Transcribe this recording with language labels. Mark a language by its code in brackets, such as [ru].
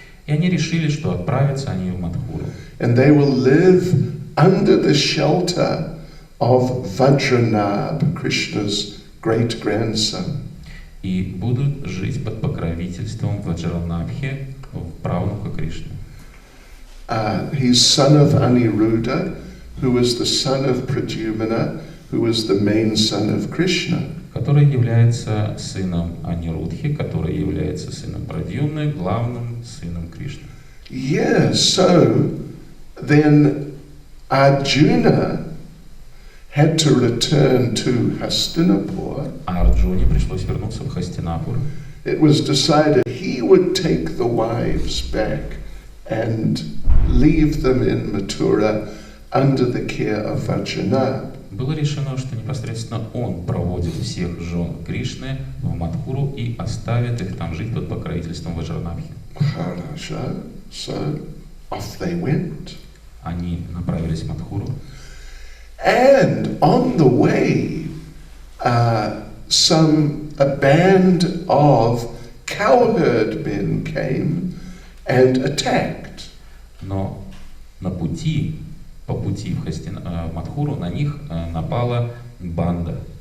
[ru] И они решили, что отправятся они в Мадхуру. [en] And they will live under the shelter of Vajranabh, Krishna's great grandson. [ru] И будут жить под покровительством Ваджранабхи, правнука Кришны. [en] He's son of Aniruddha, who was the son of Pradyumna, who was the main son of Krishna. [ru] Который является сыном Анирудхи, который является сыном Прадьюмны, главным сыном Кришны. [en] Yes, so then Arjuna had to return to Hastinapur. [ru] А Арджуне пришлось вернуться в Хастинапур. [en] It was decided he would take the wives back and leave them in Mathura under the care of Vajranabh. [ru] Было решено, что непосредственно он проводит всех жен Кришны в Мадхуру и оставит их там жить под покровительством Ваджранабхи. [en] Maharaja, so off they went. [ru] Они направились в Мадхуру. [en] And on the way, a band of cowherd men came and attacked. [ru] Но по пути в Мадхуру на них напала банда